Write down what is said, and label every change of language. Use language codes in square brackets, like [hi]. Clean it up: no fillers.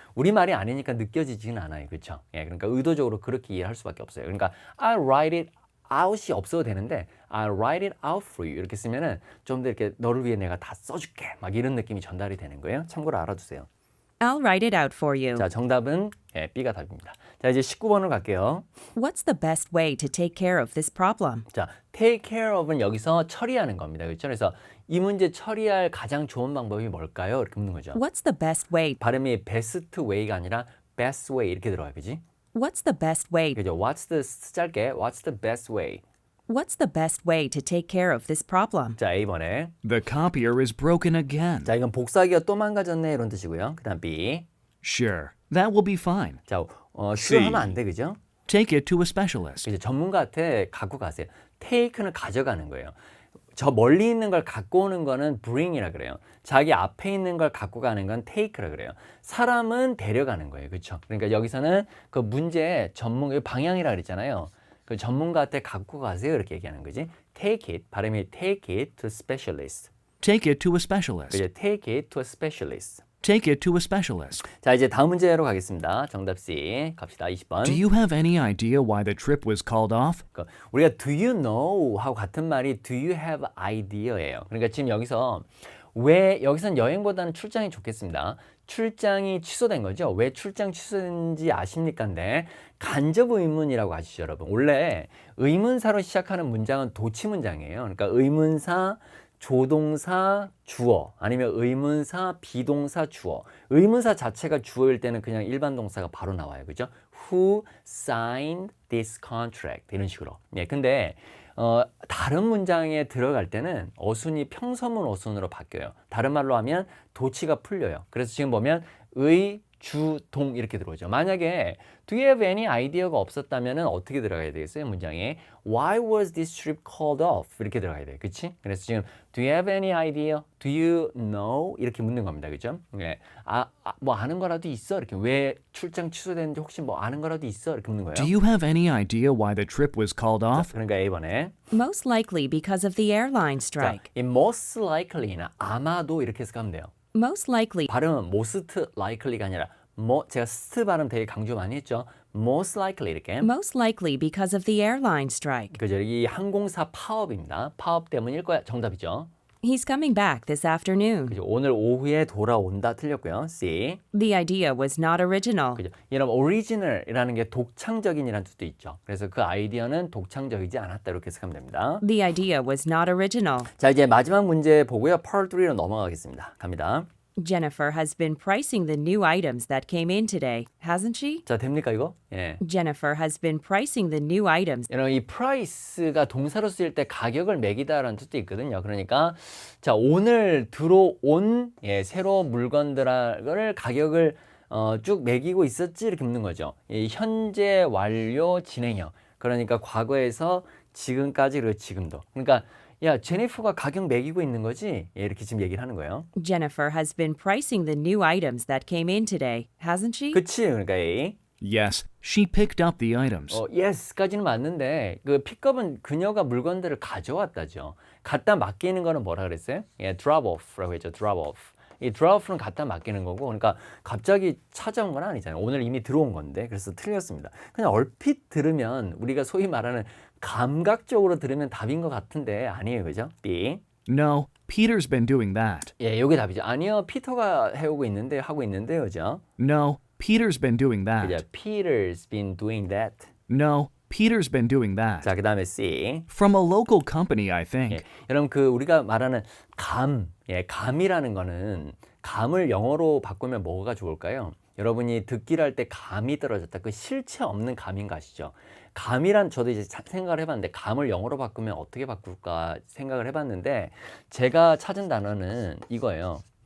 [ko] 우리말이 아니니까 느껴지지는 않아요. 그렇죠? 예, 그러니까 의도적으로 그렇게 이해할 수밖에 없어요. 그러니까 [en] I'll write it out [ko] 이 없어도 되는데 [en] I'll write it out for you [ko] 이렇게 쓰면은 좀 더 이렇게 너를 위해 내가 다 써줄게 막 이런 느낌이 전달이 되는 거예요. 참고로 알아두세요. [en] I'll write it out for you. [ko] 자, 정답은 예, B가 답입니다. 자, 이제 19번으로 갈게요. [en] What's the best way to take care of this problem? [ko] 자, take care of은 여기서 처리하는 겁니다. 그렇죠? 그래서 이 문제 처리할 가장 좋은 방법이 뭘까요? 이렇게 묻는 거죠. [en] What's the best way? [ko] 발음이 best way가 아니라 best way 이렇게 들어가요. 그지? [en] What's the best way? [ko] 그죠? [en] What's the [ko] 짧게 [en] What's the best way? What's the best way to take care of this problem? [ko] 자, A번에 [en] The copier is broken again. [ko] 자, 이건 복사기가 또 망가졌네 이런 뜻이고요. 그다음 B. [en] Sure, that will be fine. [ko] 자, 싫어하면 안 돼. 그죠? [en] Take it to a specialist. [ko] 이제 전문가한테 갖고 가세요. take는 가져가는 거예요. 저 멀리 있는 걸 갖고 오는 거는 bring이라 그래요. 자기 앞에 있는 걸 갖고 가는 건 take라 그래요. 사람은 데려가는 거예요. 그렇죠? 그러니까 여기서는 그 문제의 방향이라 그랬잖아요. 그 전문가한테 갖고 가세요. 이렇게 얘기하는 거지. [en] take it, [ko] 발음이 [en] take it to specialist. Take it to a specialist. [ko] 그죠? [en] take it to a specialist. Take it to a specialist. [ko] 자, 이제 다음 문제로 가겠습니다. 정답 C. 갑시다. 20번. [en] Do you have any idea why the trip was called off? [ko] 우리가 [en] do you know [ko] 하고 같은 말이 [en] do you have idea [ko] 예요. 그러니까 지금 여기서 왜 여기선 여행보다는 출장이 좋겠습니다. 출장이 취소된 거죠. 왜 출장 취소된지 아십니까인데 간접 의문이라고 아시죠, 여러분? 원래 의문사로 시작하는 문장은 도치 문장이에요. 그러니까 의문사 조동사 주어 아니면 의문사 비동사 주어. 의문사 자체가 주어일 때는 그냥 일반 동사가 바로 나와요. 그죠? [en] Who signed this contract? [ko] 이런 식으로. 예, 근데 다른 문장에 들어갈 때는 어순이 평서문 어순으로 바뀌어요. 다른 말로 하면 도치가 풀려요. 그래서 지금 보면 의, 주, 동 이렇게 들어오죠. 만약에 [en] do you have any idea [ko] 가 없었다면 어떻게 들어가야 되겠어요? 문장에 [en] why was this trip called off? [ko] 이렇게 들어가야 돼요. 그치? 그래서 지금 [en] do you have any idea? do you know? [ko] 이렇게 묻는 겁니다. 그죠? 네. 뭐 아는 거라도 있어? 이렇게 왜 출장 취소됐는지 혹시 뭐 아는 거라도 있어? 이렇게 묻는 거예요. [en] Do you have any idea why the trip was called off? [ko] 그러니까 A번에 [en] Most likely because of the airline [ko] 자, [en] strike. [ko] 이 most likely나 아마도 이렇게 해서 가면 돼요. [en] Most likely [ko] 발음은 [en] most likely [ko] 가 아니라 제가 st 발음 되게 강조 많이 했죠. [en] most likely [ko] 이렇게. [en] Most likely because of the airline strike. [ko] 그죠? 이 항공사 파업입니다. 파업 때문일 거야. 정답이죠. [en] He's coming back this afternoon. [ko] 그죠? 오늘 오후에 돌아온다 틀렸고요. C. [en] The idea was not original. [ko] 그죠? 이런 original이라는 게 독창적인이라는 뜻도 있죠. 그래서 그 아이디어는 독창적이지 않았다 이렇게 해석하면 됩니다. [en] The idea was not original. [ko] 자, 이제 마지막 문제 보고요. Part 3로 넘어가겠습니다. 갑니다. [en] Jennifer has been pricing the new items that came in today, hasn't she? [ko] 자, 됩니까 이거? 예. [en] Jennifer has been pricing the new items. [ko] 여러분 이 price가 동사로 쓰일 때 가격을 매기다라는 뜻도 있거든요. 그러니까 자 오늘 들어온 새로 물건들을 가격을 쭉 매기고 있었지 이렇게 묻는 거죠. 이 현재 완료 진행형. 그러니까 과거에서 지금까지 그리고 지금도. 그러니까 야 제니퍼가 가격 매기고 있는 거지? 이렇게 지금 얘기를 하는 거예요. [en] Jennifer has been pricing the new items that came in today, hasn't she? [ko] 그치? 그러니까 A. [en] Yes, she picked up the items. [ko] yes까지는 맞는데 그 픽업은 그녀가 물건들을 가져왔다죠. 갖다 맡기는 거는 뭐라 그랬어요? 예, drop off라고 했죠. [en] drop off. [ko] 이 drop off는 갖다 맡기는 거고, 그러니까 갑자기 찾아온 건 아니잖아요. 오늘 이미 들어온 건데, 그래서 틀렸습니다. 그냥 얼핏 들으면 우리가 소위 말하는 감각적으로 들으면 답인 것 같은데 아니에요, 그죠? B. [en] No, Peter's been doing that. [ko] 예, 요게 답이죠. 아니요, 피터가 해오고 있는데 하고 있는데요, 그죠? [en] No, Peter's been doing that. [ko] 그죠? [en] Peter's been doing that. No, Peter's been doing that. [ko] 자, 그다음에 C. [en] From a local company, I think. [ko] 예, 여러분 그 우리가 말하는 감, 감이라는 거는 감을 영어로 바꾸면 뭐가 좋을까요? 여러분이 듣기를 할 때 감이 떨어졌다. 그 실체 없는 감인 거 아시죠? 감이란 저도 이제 생각을 해봤는데 감을 영어로 바꾸면 어떻게 바꿀까 생각을 해봤는데 제가 찾은 단어는 이거예요.